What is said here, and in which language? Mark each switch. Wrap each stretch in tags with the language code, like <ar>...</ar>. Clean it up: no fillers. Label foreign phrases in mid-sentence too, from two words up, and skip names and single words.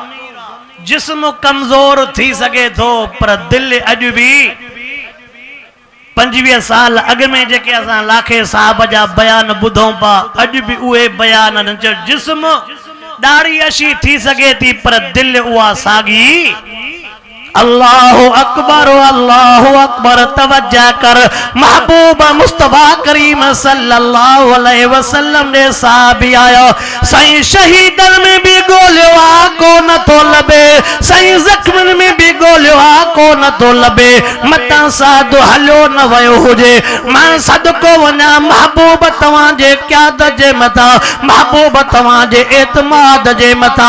<sd>जिस्म कमज़ोर थी सघे थो पर दिल अॼु बि 25 साल अॻ में जेके असां लाखे साहब जा बयान ॿुधूं पा, अॼु बि उहे बयान न। जिस्म ॾाढ़ी अशी थी सघे थी पर दिल उहा साॻी।</sd> <ar>الله أكبر، الله أكبر.</ar> <sd>तवज्जो कर, महबूब मुस्तफ़ा करीम</sd> <ar>صلى الله عليه وسلم</ar> <sd>ने साहबी आया। साईं शहीदन में भी ॻोल्हियो आ को नथो लभे, साईं ज़ख्मन में भी ॻोल्हियो आ को नथो लभे। मतां साधु हलियो न वियो हुजे, मां सदको वञा महबूब तव्हां जे क़यादत जे मथां, महबूब तव्हां जे एतमाद जे मथां।</sd>